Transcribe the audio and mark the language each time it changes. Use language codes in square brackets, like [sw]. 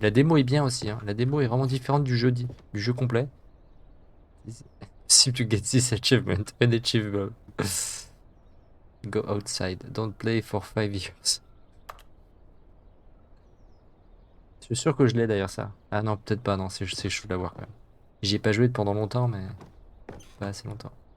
[fr] La démo est bien aussi. Hein. La démo est vraiment différente du jeu complet. [en] Seem to get this achievement. Unachievable. Go outside. Don't play for 5 years. [fr] suis sûr que je l'ai d'ailleurs ça. Ah non, peut-être pas, non, c'est chaud de l'avoir quand même. J'y ai pas joué pendant longtemps, mais pas assez longtemps.